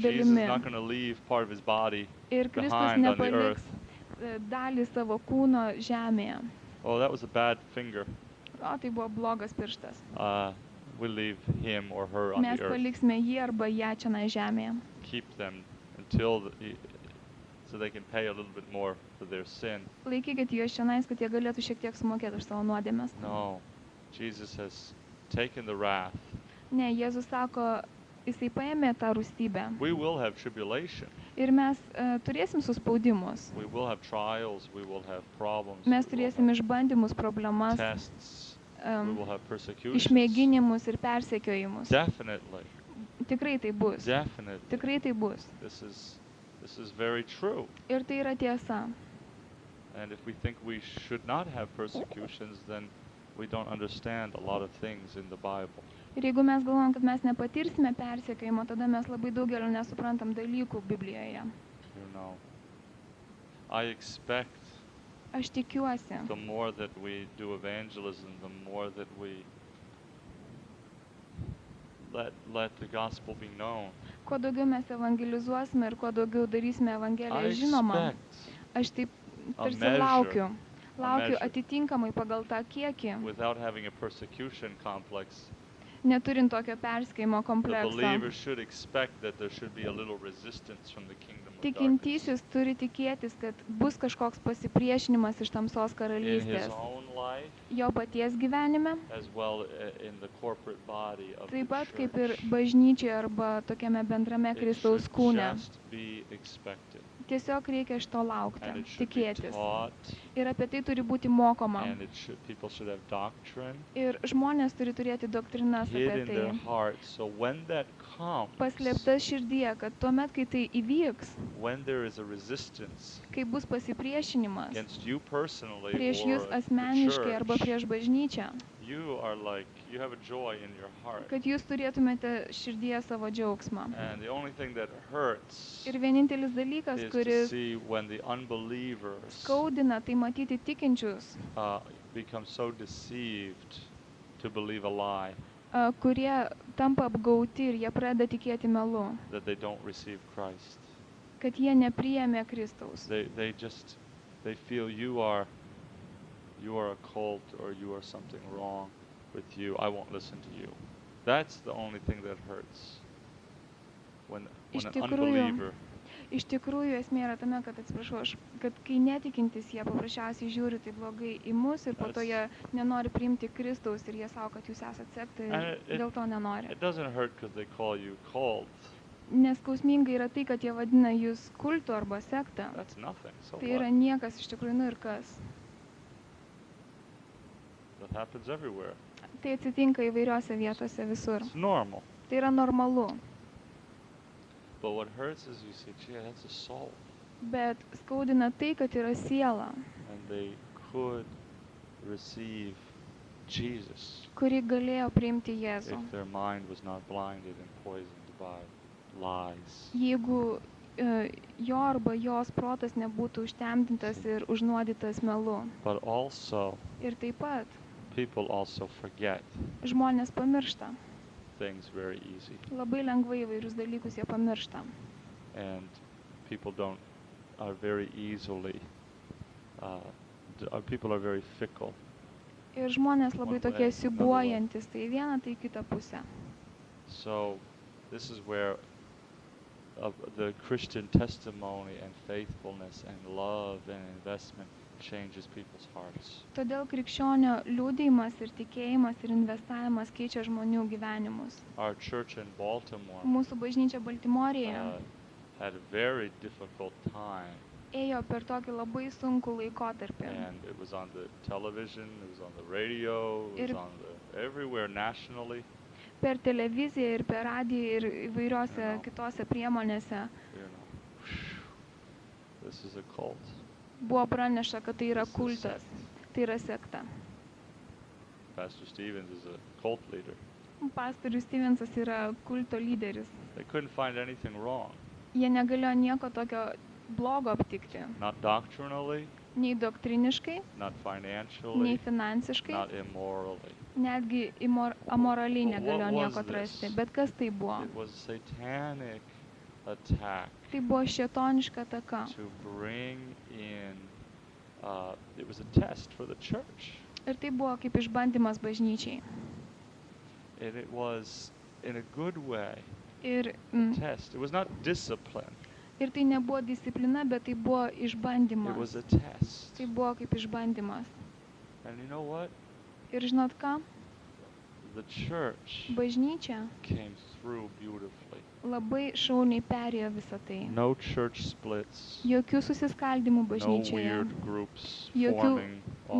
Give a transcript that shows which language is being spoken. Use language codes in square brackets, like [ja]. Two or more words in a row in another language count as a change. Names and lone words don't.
[en] Jesus is [lt] dalimi. [en] not going to leave part of His body [lt] Ir Kristus [en] behind on the [lt] nepaliks [en] earth. [lt] dalį savo kūno žemėje. [en] Oh, that was a bad finger. [lt] O, tai buvo blogas pirštas. [en] We'll leave him or her on [lt] Mes [en] the earth. [lt] paliksime jį arba ją čionai žemėje. [en] Keep them until so they can pay a little bit more for their sin. [lt] Laikykite juos čionais, kad jie galėtų šiek tiek sumokėti už savo nuodėmes. [en] No, Jesus has taken the wrath. [lt] Ne, Jėzus sako, jisai paėmė tą rūstybę. [en] We will have tribulation. [lt] Ir mes turėsim suspaudimus. [en] We will have trials. We will have problems. [lt] Mes [en] We will [lt] turėsim [en] have [lt] išbandymus, problemas, [en] tests. We will have persecutions. [lt] išmėginimus ir persekiojimus. [en] Definitely. [lt] Tikrai tai bus. [en] Definitely. [lt] Tikrai tai bus. [en] This is very true. [lt] Ir tai yra tiesa. [en] And if we think we should not have persecutions, then we don't understand a lot of things in the Bible. [lt] Ir jeigu mes galvojam, kad mes nepatirsime persekiojimo, tada mes labai daugelio nesuprantam dalykų Biblijoje. [en] You know, I expect [lt] Aš tikiuosi, [en] the more that we do evangelism, the more that we let the gospel be known. [lt] kuo daugiau mes evangelizuosime ir kuo daugiau darysime [en] I [lt] Evangeliją žinomą, [en] expect, [lt] aš taip [en] a [lt] tarsi [en] measure, [lt] laukiu [en] measure. [lt] atitinkamai pagal tą kiekį, [en] without having a persecution complex, [lt] neturint tokio persekiojimo [en] the [lt] komplekso. [en] believer should expect that there should be a little resistance from the kingdom of darkness [lt] Tikintysis turi tikėtis, kad bus kažkoks pasipriešinimas iš tamsos [en] in his [lt] karalystės [en] own life, [lt] jo paties gyvenime, [en] as well in the corporate body of the [lt] taip pat kaip ir [en] church. [lt] bažnyčioje arba tokiame bendrame [en] It [lt] Kristaus [en] should [lt] kūne. [en] just be expected, [lt] Tiesiog reikia šito laukti, [en] and it should be [lt] tikėtis. [en] taught, [lt] Ir apie tai turi būti mokoma. [en] and people should have doctrine [lt] Ir žmonės turi turėti doktrinas [en] hid [lt] apie [en] in their [lt] tai. [en] heart. So when that comes, [lt] Paslėptas širdyje, kad tuomet, kai tai įvyks, [en] when there is a resistance [lt] kai bus pasipriešinimas [en] against you personally [lt] prieš [en] or [lt] jūs [en] the [lt] asmeniškai arba [en] church, [lt] prieš bažnyčią, [en] you are like, you have a joy in your heart. [lt] kad jūs turėtumėte širdyje savo džiaugsmą. [en] And the only thing that hurts [lt] Ir vienintelis dalykas, [en] is to [lt] kuris [en] see when the unbelievers [lt] skaudina, tai matyti tikinčius, [en] become so deceived to believe a lie [lt] kurie tampa apgauti ir jie pradeda tikėti melu, [en] that they don't receive Christ. [lt] kad jie nepriėmė Kristaus. [en] They feel you are a cult or you are something wrong with you. I won't listen to you. That's the only thing that hurts. When [lt] Iš [en] an [lt] tikrųjų, [en] unbeliever [lt] Iš tikrųjų, esmė yra tame, kad kai netikintis jie paprasčiausiai žiūri tai blogai į mus ir po to jie nenori priimti Kristaus ir jie sako, kad jūs esate sekta ir dėl to nenori. [en] It doesn't hurt because they call you cult. [lt] Neskausmingai yra tai, kad jie vadina jūs kultu arba sekta. [en] That's nothing. So [lt] Tai yra [en] what? [lt] niekas iš tikrųjų, ir kas. [en] That happens everywhere. [lt] Tai atsitinka įvairiose vietose visur. [en] It's normal. [lt] Tai yra normalu. [en] But what hurts is you say, gee, that's a soul. [lt] Bet skaudina tai, kad yra siela, [en] And they could receive Jesus [lt] kuri galėjo priimti Jėzų. [en] if their mind was not blinded and poisoned by lies. [lt] Jeigu jo arba jos protas nebūtų užtemdintas ir užnuodytas melu. [en] But also, [lt] Ir taip pat [en] people also forget [lt] žmonės pamiršta. [en] things very easy. [lt] Labai lengvai įvairius dalykus jie pamiršta. [en] And people are very easily, people are very fickle. [lt] Ir žmonės labai [en] One [lt] tokie [en] way, [lt] siūbuojantis, tai į vieną, tai į kitą pusę. [en] So this is where the Christian testimony and faithfulness and love and investment changes people's hearts. [lt] Todėl krikščionio liudijimas ir tikėjimas ir investavimas keičia žmonių gyvenimus. [en] Our church in Baltimore [lt] Mūsų bažnyčia Baltimorėje [en] had a very difficult time [lt] ėjo per tokį labai sunkų laikotarpį. [en] And it was on the television, it was on the radio, it was on everywhere nationally. [lt] Per televiziją ir per radiją ir įvairiose kitose priemonėse. [en] This is a cult. [lt] Buvo praneša, kad tai yra kultas, tai yra sekta. [en] Pastor Stevens is a cult leader. [lt] Pastorius Stevensas yra kulto lyderis. [en] They couldn't find anything wrong. [lt] Jie negalėjo nieko tokio blogo aptikti. [en] Not doctrinally, [lt] nei doktriniškai, [en] not financially, [lt] nei finansiškai, [en] not immorally. [lt] Netgi amoraliai negalėjo nieko atrasti. Bet kas tai buvo? [en] It was a satanic attack. [lt] Tai buvo šėtoniška ataka. [en] To bring in, it was a test for the church. [lt] Ir tai buvo kaip išbandymas bažnyčiai. [en] And it was in a good way. [lt] Ir [en] Test. It was not discipline. [lt] Ir tai nebuvo disciplina, bet tai buvo išbandymas. [en] It was a test. [lt] Tai buvo kaip išbandymas. [en] And you know what? [lt] Ir žinot ką? [en] The church [lt] Bažnyčia [en] came through beautifully. [lt] Labai šauniai perėjo visą tai. [en] No church splits. [lt] Jokių susiskaldimų bažnyčioje. [en] No weird groups [lt] Jokių [en] forming off